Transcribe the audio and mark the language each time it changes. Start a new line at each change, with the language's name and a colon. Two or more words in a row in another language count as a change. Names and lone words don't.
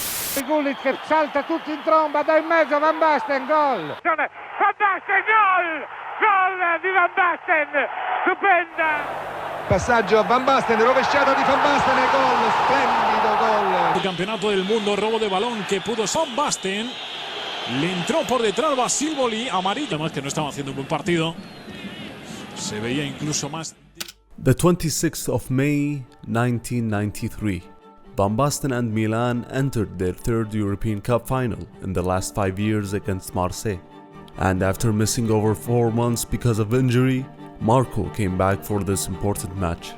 Italian: Gullit che salta tutto in tromba, da in mezzo Van Basten, gol! Van Basten, gol! Gol di Van Basten, stupenda! Passaggio a Van Basten, rovesciata di Van Basten e gol, splendido gol.
Spanish: El campeonato del mundo, robo de balón que pudo Van Basten. Le entró por detrás Basil Boli, amarillo. Además que no estaba haciendo un buen partido. Se veía incluso más.
English: The 26th of May 1993. Van Basten and Milan entered their third European Cup final in the last 5 years against Marseille. And after missing over 4 months because of injury, Marco came back for this important match.